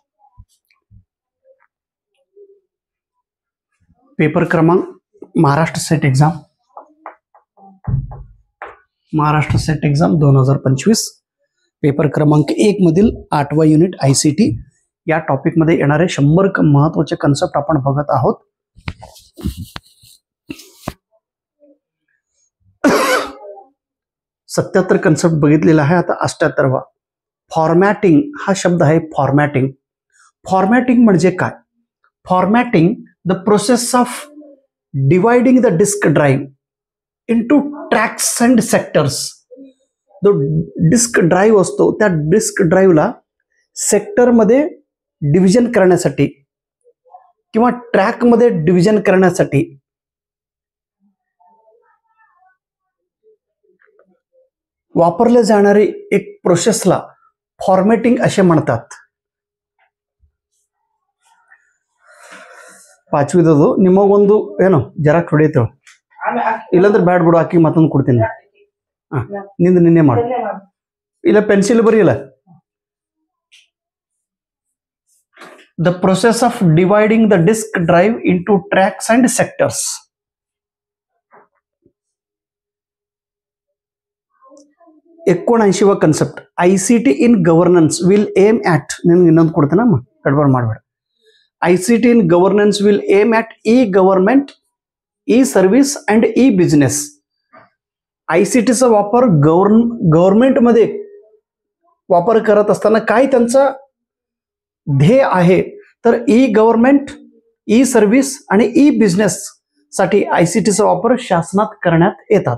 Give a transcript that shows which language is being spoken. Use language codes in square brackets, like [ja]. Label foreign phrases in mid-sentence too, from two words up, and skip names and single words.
[mr] पेपर क्रमांक महाराष्ट्र सेट एग्जाम 2025 पेपर क्रमांक 1 मधील 8वा युनिट ICT या टॉपिक मध्ये येणारे 100 महत्त्वाचे कन्सेप्ट आपण बघत आहोत. 77 कन्सेप्ट बघितलेला आहे. आता 78वा फॉर्मॅटिंग हा शब्द आहे. फॉर्मॅटिंग म्हणजे काय? फॉर्मॅटिंग [en] the process of dividing the disk drive into tracks and sectors. [mr] जो डिस्क ड्राइव्ह असतो त्या डिस्क ड्राइव्हला सेक्टर मध्ये डिव्हिजन करण्यासाठी किंवा ट्रॅक मध्ये डिव्हिजन करण्यासाठी वापरले जाणारी एक प्रोसेसला फॉर्मॅटिंग असे म्हणतात. [kn] 5ನೇದು ನಿಮಗೊಂದು ಏನು ಜೆರಾಕ್ಸ್ ಹೊಡೆಯುತ್ತೇವೆ ಇಲ್ಲಾಂದ್ರೆ ಬ್ಯಾಡ್ ಬಿಡು ಹಾಕಿ ಮತ್ತೊಂದು ಕೊಡ್ತೀನಿ. ನಿನ್ನೆ ಮಾಡು ಇಲ್ಲ ಪೆನ್ಸಿಲ್ ಬರೀಲ್ಲ. [en] the process of dividing the disk drive into tracks and sectors. 79वा concept ICT in governance will aim at. [kn] ನಿನಗೆ ಇನ್ನೊಂದು ಕೊಡ್ತೇನೆ ಅಮ್ಮ ಗಡ್ಬಡ್ ಮಾಡಬೇಡ. [en] ICT in governance will aim at e-government, e-service and e-business. [mr] ICT चा वापर गव्हर्नमेंट मध्ये वापर करत असताना काय त्यांचा ध्येय आहे तर ई-गव्हर्नमेंट, ई-सर्व्हिस आणि ई-बिझनेस साठी ICT चा वापर शासनात करण्यात येतात.